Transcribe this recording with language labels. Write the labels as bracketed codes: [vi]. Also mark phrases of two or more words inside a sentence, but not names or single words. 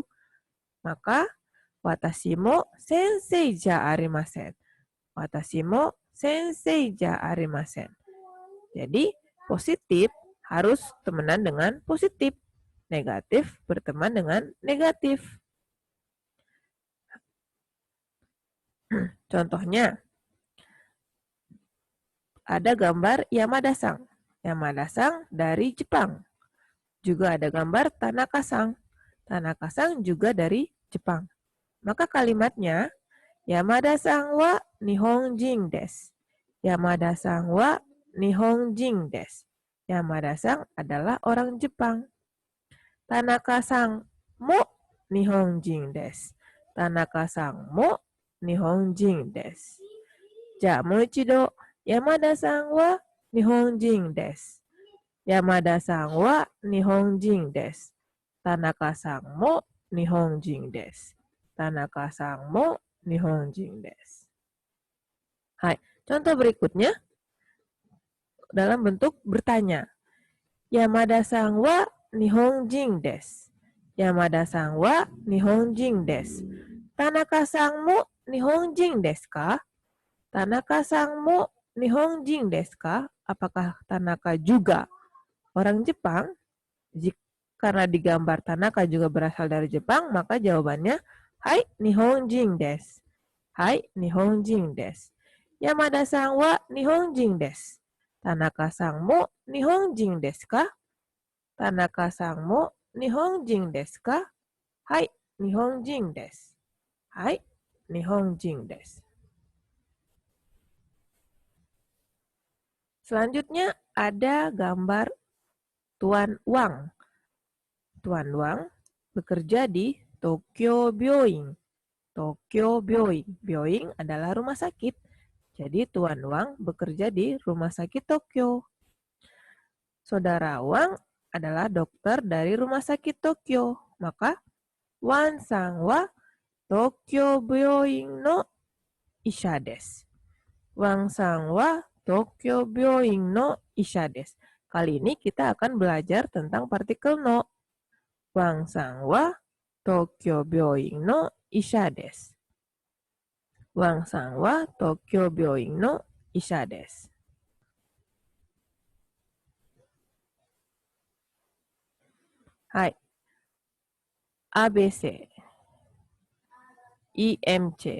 [ja] Maka 私も先生じゃありません. 私も先生じゃありません. [id] Jadi, positif harus temenan dengan positif. Negatif berteman dengan negatif. Contohnya, ada gambar Yamada-san. Yamada-san dari Jepang. Juga ada gambar Tanaka-san. Tanaka-san juga dari Jepang. Maka kalimatnya, [ja] 山田さんは日本人です. 山田さんは日本人です. [id] Yamada-san adalah orang Jepang. [ja] 田中さんも日本人です. 田中さんも日本人です. じゃ、もう一度、山田さんは日本人です. 山田さんは日本人です. 田中さんも日本人です. 田中さんも日本人です. [id] Hai, contoh berikutnya dalam bentuk bertanya. [ja] 山田さんは日本人です. 山田さんは日本人です. 田中さんも日本人ですか? 田中さんも日本人ですか? [id] Apakah Tanaka juga orang Jepang? Karena digambar Tanaka juga berasal dari Jepang, maka jawabannya [ja] はい日本人です. はい日本人です。山田さんは日本人です. 田中さんも日本人ですか? 田中さんも日本人ですか? はい日本人です。はい日本人です. [id] Selanjutnya ada gambar Tuan Wang. Tuan Wang bekerja di Tokyo Byoin. Tokyo Byoin. Byoin adalah rumah sakit. Jadi Tuan Wang bekerja di rumah sakit Tokyo. Saudara Wang adalah dokter dari rumah sakit Tokyo. [ja] Maka ワンさんは東京病院の医者です. ワンさんは東京病院の医者です. [id] Kali ini kita akan belajar tentang partikel no. [ja] ワンさんは東京病院の医者です. ワンさんは東京病院の医者です. Hai. ABC. IMC.